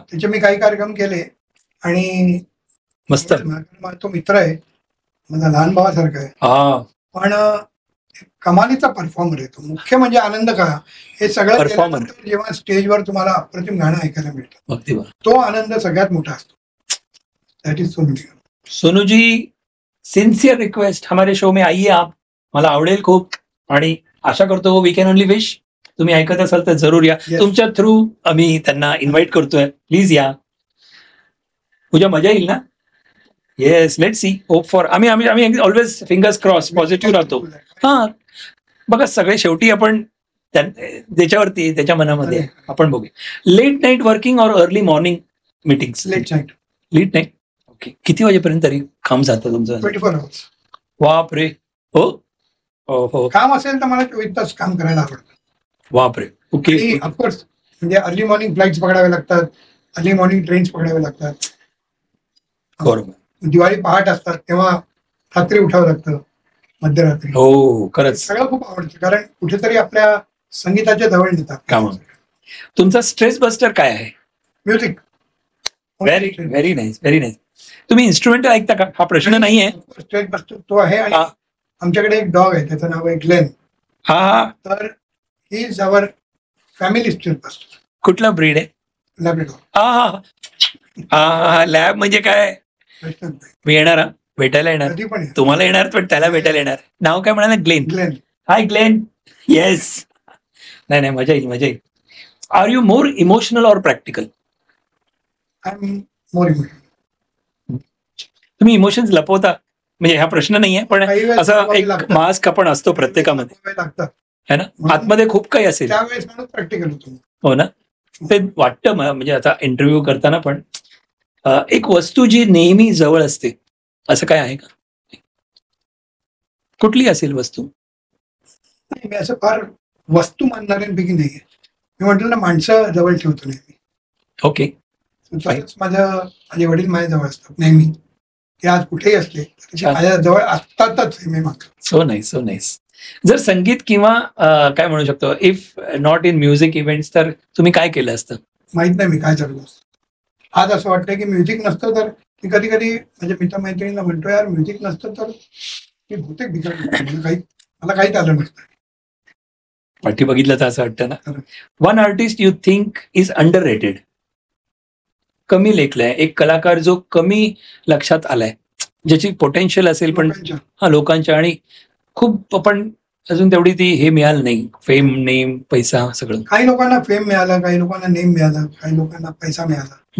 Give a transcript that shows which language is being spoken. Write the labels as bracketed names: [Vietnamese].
[Marathi] त्याचे मी काही कार्यक्रम केले आणि मस्त. तो मित्र आहे, माझा लहान भावासारखा आहे, हा पण कमालीचा परफॉर्मर आहे तो. मुख्य म्हणजे आनंद कळा हे सगळं [English] Performer. [Marathi] केल्यानंतर जेव्हा स्टेजवर तुम्हाला अप्रतिम गाणं ऐकायला मिळतं, अगदी बरं. तो आनंद सगळ्यात मोठा असतो. [English] That is Sonu Nigam. [Hindi] Sonu ji, sincere request, हमारे शो में आइए आप. [Marathi] मला आवडेल खूप आणि आशा करतो [English] We can only wish. [Marathi] तुम्ही ऐकत असाल तर जरूर या. [English] Yes. [Marathi] तुमच्या थ्रू आम्ही त्यांना इन्व्हाइट करतोय. प्लीज या. पूजा मजा येईल ना. [English] Yes, let see, hope for. [Marathi] आम्ही आम्ही आम्ही [English] Always fingers cross positive राहतो. [Marathi] हा बघा, सगळे शेवटी आपण त्याच्यावरती त्याच्या मनामध्ये आहे. आपण बघूया. [English] Late night working और early morning meeting. Late night. Late night. Okay. [Marathi] किती वाजेपर्यंत तरी काम जातं तुमचं? [English] 24 hours. [Marathi] बाप रे. हो हो. काम असेल तर मला 24 तास काम करायला आवडतं. बाप रे. ओके. आणि ऑफकोर्स म्हणजे अर्ली मॉर्निंग फ्लाईट्स पकडावे लागतात, अर्ली मॉर्निंग ट्रेन्स पकडावे लागतात. बरोबर. दिवाळी पहाट असतात तेव्हा रात्री उठावं लागतं, मध्यरात्री. हो खरंच. सगळं खूप आवडतं कारण कुठेतरी आपल्या संगीताच्या जवळ नेतात काम. तुमचा स्ट्रेस बस्टर काय आहे? [English] Music. Very very nice, very nice. [Marathi] तुम्ही इन्स्ट्रुमेंट ऐकता का? हा प्रश्न नाही आहे. स्ट्रेस बस्टर तो आहे. आणि हा. आमच्याकडे एक डॉग आहे, त्याचं नाव आहे ग्लेन. हा हा. [English] तर he is our family stress buster. [Marathi] कुठला ब्रीड आहे? [English] Labrador. [Marathi] हा हा हा. लॅब म्हणजे काय? मी येणार हा. भेटायला येणार. कधी पण तुम्हाला येणार पण त्याला भेटायला येणार. नाव काय म्हणाला? ग्लेन. ग्लेन. [English] Hi Glenn. Yes. [Marathi] नाही नाही, मजा येईल, मजा येईल. [English] Are you more emotional और practical? I am more emotional. [Marathi] तुम्ही इमोशन्स लपवता म्हणजे हा प्रश्न नाही आहे, पण काही वेळेस असं लपवावे एक लागतात. मास्क आपण असतो प्रत्येकामध्ये, लागतात [Hindi] है ना. [Marathi] आतमध्ये खूप काही असेल. त्यावेळेस माणूस प्रॅक्टिकल होतो. हो ना. ते वाटतं मला, म्हणजे आता इंटरव्ह्यू करताना पण एक वस्तू जी नेहमी जवळ असते असं काय आहे का? कुठली असेल वस्तू? नाही, मी असं फार वस्तू मानणाऱ्यांपैकी नाहीये. मी म्हटलं ना, माणसं जवळ ठेवतो नेहमी. ओके. तसंच माझे वडील माझ्या जवळ असतात नेहमी. ते आज कुठेही असले तरी ते छान. माझ्या जवळ असतातच हे मी मागतो. [English] So nice, so nice. [Marathi] जर संगीत किंवा काय म्हणू शकतो, [English] if not in music events, [Marathi] तर तुम्ही काय केलं असतं? माहित नाही मी काय चालू असतं. आज असं वाटतं की म्युझिक नसतं तर मी कधी कधी माझ्या मित्रमैत्रिणींना म्हणतो, यार म्युझिक नसतं तर मी बहुतेक बिघडलो, मला काहीच आलं नसतं. पाठी बघितलं तर असं वाटतं ना. [English] One artist you think is underrated. [Marathi] कमी लेखलाय, एक कलाकार जो कमी लक्षात आलाय, ज्याची पोटेन्शियल असेल पण हा लोकांच्या, आणि खूप पण अजून तेवढी ती हे मिळालं नाही, फेम, नेम, पैसा सगळं. काही लोकांना फेम मिळालं, काही लोकांना नेम मिळालं, काही लोकांना पैसा मिळाला.